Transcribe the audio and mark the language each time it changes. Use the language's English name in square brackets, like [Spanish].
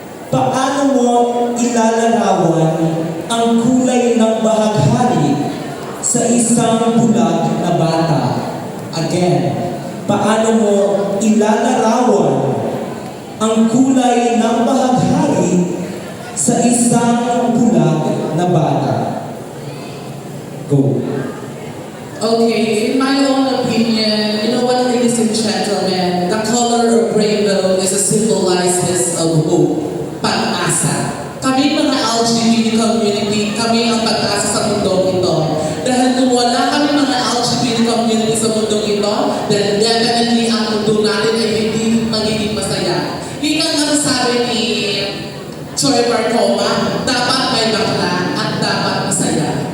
[Filipino] Paano mo ilalarawan ang kulay ng bahaghari sa isang bulag na bata? Again, paano mo ilalarawan ang kulay ng bahaghari sa isang bulag na bata? [English] Go. Okay, in my own opinion, you know what, ladies and gentlemen, the color of rainbow is a symbolizes of hope, [Filipino] pag-asa. Kami mga LGBT community, kami ang pag-asa sa mundong ito. Dahil kung wala kami mga LGBT community sa mundong ito, [English] then definitely [Filipino] ang mundo natin ay hindi magiging masaya. Ika nga sabi ni Choy Barcoma, dapat may bakla at dapat masaya.